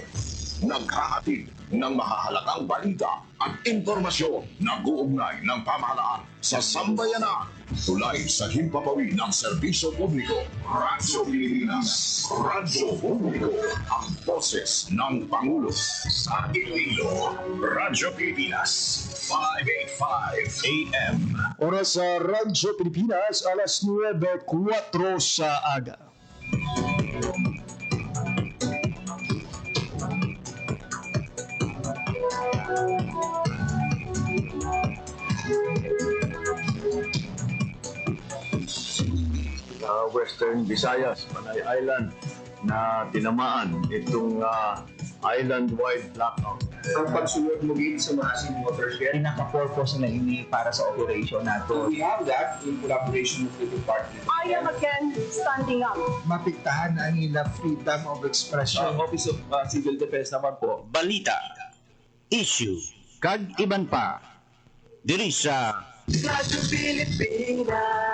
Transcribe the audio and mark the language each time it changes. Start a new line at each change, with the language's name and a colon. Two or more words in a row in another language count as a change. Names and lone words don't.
Filipino: Naghahatid ng mahahalagang balita at impormasyon na uugnay ng pamahalaan sa sambayanan. Tulay sa himpapawid ng serbisyo publiko. Radyo Pilipinas. Radyo Publiko. Ang boses ng Pangulo sa Iloilo. Radyo Pilipinas. 585 AM.
Hiligaynon: Oras sa Radyo Pilipinas, alas 9:04 sa aga.
Filipino: Western Visayas, Panay Island na tinamaan itong
English: island-wide blackout.
Hiligaynon: Ang pagsulod mo din sa
English: massive watershed.
Hiligaynon: Pinaka-purpose na ini para sa operation nato.
English: We have that in collaboration with the department. I am again standing up.
Hiligaynon: Mapiktahan ang ila
English: freedom of expression.
Filipino: Office of Civil Defense naman po.
Hiligaynon: Balita, issue, kag iban pa. Diri sa Radyo Pilipinas.